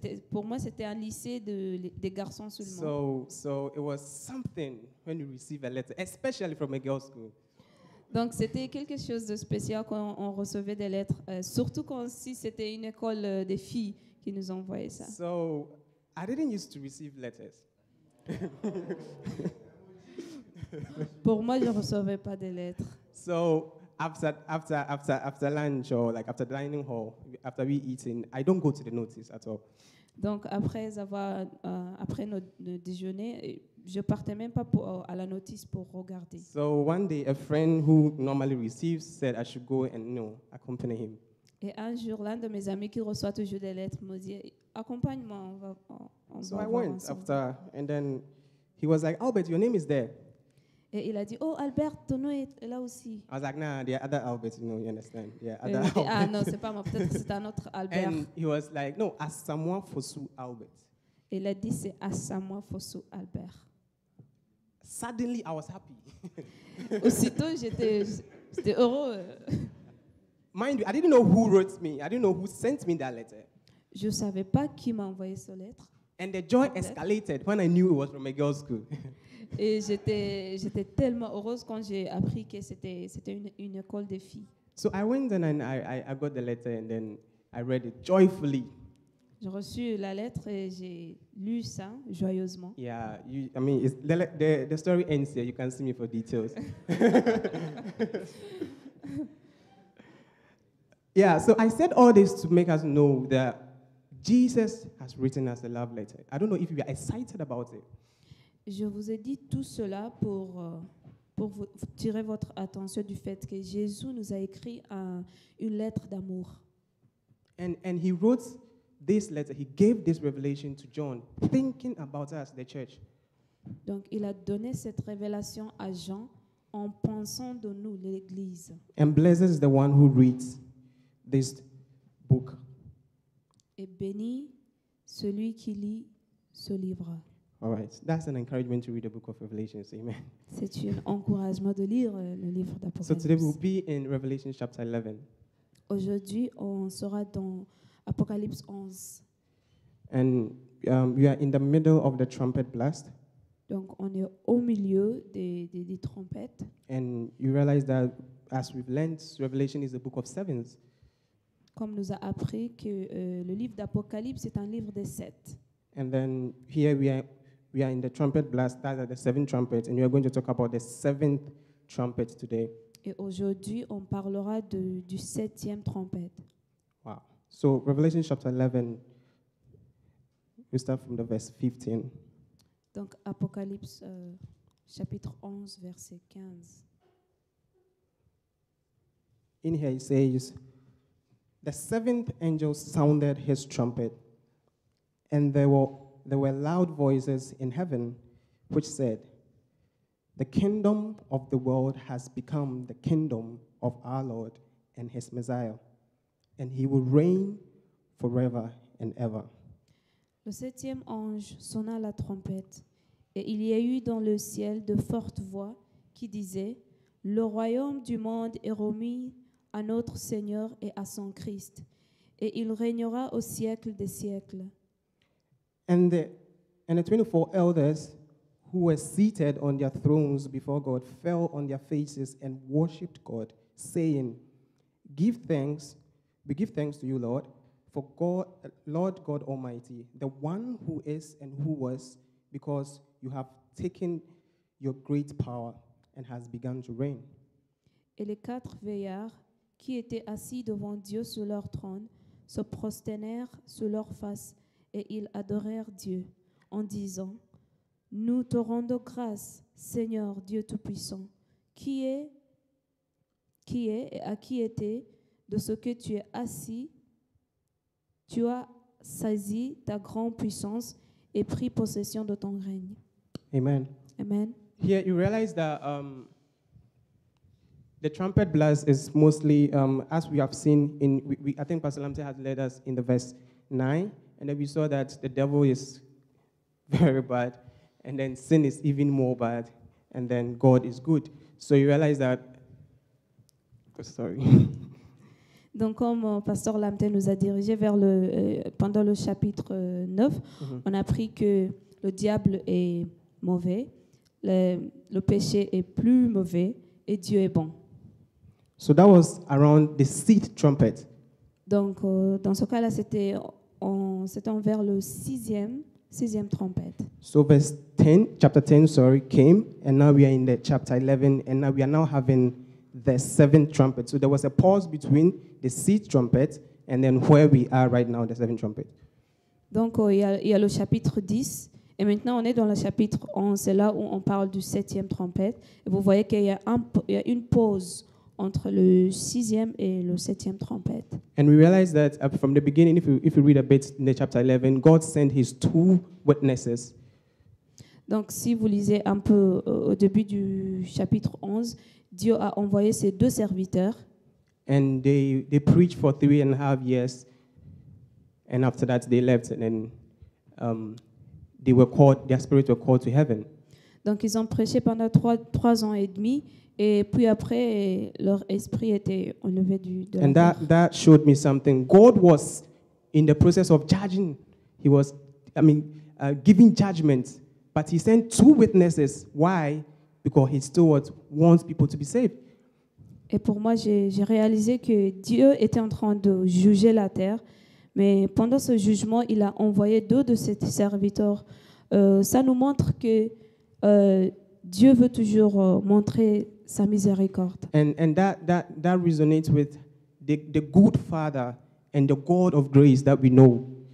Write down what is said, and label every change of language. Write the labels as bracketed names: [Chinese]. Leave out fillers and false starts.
[French] Pour moi, c'était un lycée des garçons seulement. [English] So it was something when you receive a letter, especially from a girls' school. [French] Donc, c'était quelque chose de spécial quand on recevait des lettres, surtout si c'était une école des filles qui nous envoyait ça. [English] So I didn't used to receive letters. [French] Pour moi, je ne recevais pas de lettres. [English] So after lunch or like after dining hall, after we eating, I don't go to the notice at all. [French] Donc, après notre déjeuner, je partais même pas à la notice pour regarder. [English] So one day, a friend who normally receives said I should go and accompany him. [French] Et un jour, l'un de mes amis qui reçoit toujours des lettres me dit, accompagne-moi, on [English] So [French] va [English] I [French] voir [English] went [French] ensemble. [English] after, and then he was like, Albert, your name is there. [French] Et il a dit, oh Albert, ton nom est là aussi. [English] I was like, nah, there are other Alberts, you understand? Yeah, [French] Et il [English] other [French] m'a dit, ah [English] Alberts. [French] non, c'est pas moi, peut-être que c'est un autre Albert. [English] And he was like, no, Asamoah Fosu Albert. [French] Et il a dit, c'est Asamoah Fosu Albert. [English] Suddenly, I was happy. [French] Aussitôt, j'étais heureux. [English] Mind you, I didn't know who wrote me. I didn't know who sent me that letter. [French] Je ne savais pas qui m'a envoyé cette lettre. [English] And the joy escalated when I knew it was from a girls' school. [French] Et j'étais tellement heureuse quand j'ai appris que c'était une école de filles. [English] So I went and I got the letter and then I read it joyfully. [French] J'ai reçu la lettre et j'ai lu ça joyeusement. [English] Yeah, the story ends here. You can see me for details. Yeah, so I said all this to make us know that Jesus has written us a love letter. I don't know if you are excited about it. [French] Je vous ai dit tout cela pour vous tirer votre attention du fait que Jésus nous a écrit une lettre d'amour. [English] And he wrote this letter, he gave this revelation to John, thinking about us, the church. [French] Donc, il a donné cette révélation à Jean en pensant de nous, l'Église. [English] And blessed is the one who reads this book. [French] Et béni celui qui lit ce livre. [English] All right, that's an encouragement to read the book of Revelations. Amen. [French] C'est un encouragement de lire le livre [English] So today we'll [French] d'Apocalypse. [English] be in Revelation chapter 11. [French] Aujourd'hui, on sera dans Apocalypse 11. [English] And we are in the middle of the trumpet blast. [French] Donc, on est au milieu des trompettes. [English] And you realize that as we've learned, Revelation is a book of sevens. [French] Comme nous a appris que le livre d'Apocalypse est un livre des 7. [English] And then here we are in the trumpet blast, that are the 7 trumpets, and we are going to talk about the 7th trumpet today. [French] Et aujourd'hui, on parlera du 7e trompette. [English] Wow. So Revelation chapter 11, we start from the verse 15. [French] Donc, Apocalypse chapitre 11, verset 15. [English] In here it says, the 7th angel sounded his trumpet, and there were loud voices in heaven which said, the kingdom of the world has become the kingdom of our Lord and his Messiah, and he will reign forever and ever. [French] Le 7e ange sonna la trompette, et il y a eu dans le ciel de fortes voix qui disaient, le royaume du monde est remis à notre Seigneur et à son Christ, et il régnera au siècle des siècles. [English] And the 24 elders who were seated on their thrones before God fell on their faces and worshipped God, saying, we give thanks to you, Lord, for God, Lord God Almighty, the one who is and who was, because you have taken your great power and has begun to reign. [French] Et les 4 veillards qui étaient assis devant Dieu sur leur trône se prosternèrent sur leur face et ils adorèrent Dieu en disant, nous te rendons grâce, Seigneur Dieu Tout-Puissant, qui est et à qui était de ce que tu es assis, tu as saisi ta grande puissance et pris possession de ton règne. [English] Amen. Amen. Here you realize that the trumpet blast is mostly, as we have seen, I think Pastor Lamte has led us in the verse 9, and then we saw that the devil is very bad, and then sin is even more bad, and then God is good. So you realize that, sorry. [French] Donc, comme Pasteur Lamte nous a dirigé pendant le chapitre 9, on a appris que le diable est mauvais, le péché est plus mauvais et Dieu est bon. [English] So that was around the 6th trumpet. [French] Donc, dans ce cas-là, c'était envers le sixième trompette. [English] So chapter 10, came, and now we are in the chapter 11, and now we are now having the 7th trumpet. So there was a pause between the 6th trumpet and then where we are right now, the 7th trumpet. [French] Donc, il y a le chapitre 10, et maintenant on est dans le chapitre 11, c'est là où on parle du 7e trompette. Et vous voyez qu'il y a une pause entre le 6e et le 7e trompette. [English] And we realize that from the beginning, if you read a bit in the chapter 11, God sent his 2 witnesses. [French] Donc, si vous lisez un peu au début du chapitre 11, Dieu a envoyé ses 2 serviteurs. [English] And they preached for 3.5 years. And after that, they left. And then their spirits were called to heaven. [French] Donc, ils ont prêché pendant 3 ans et demi. Et puis après, leur esprit était enlevé de la [English] And [French] terre. [English] that showed me something. God was in the process of judging. He was, giving judgment. But he sent 2 witnesses. Why? Because he still wants people to be saved. [French] Et pour moi, j'ai réalisé que Dieu était en train de juger la terre. Mais pendant ce jugement, il a envoyé 2 de ses serviteurs. Ça nous montre que Dieu veut toujours montrer sa miséricorde. [English] And that resonates with the good Father and the God of grace that we know.